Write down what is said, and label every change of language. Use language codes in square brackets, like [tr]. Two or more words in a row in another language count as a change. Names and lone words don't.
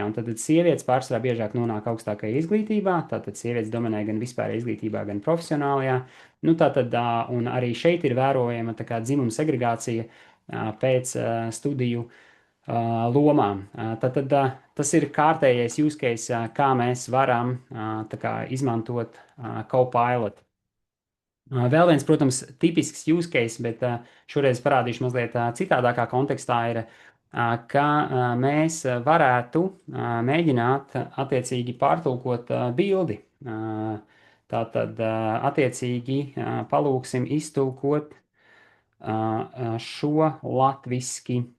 [lv] Un tad sievietes pārsvarā biežāk nonāk augstākajā izglītībā, tātad sievietes dominē gan vispārējā izglītībā, gan profesionālajā. Nu, tātad, un arī šeit ir vērojama tā kā dzimuma segregācija pēc studiju lomām. Tātad tas ir kārtējais [en] use case, [lv] kā mēs varam tā kā izmantot Copilot. Vēl viens, protams, tipisks [en] use case, [lv] bet šoreiz parādīšu mazliet citādākā kontekstā ir, ka mēs varētu mēģināt attiecīgi pārtulkot bildi. Tātad attiecīgi palūksim iztulkot šo latviski.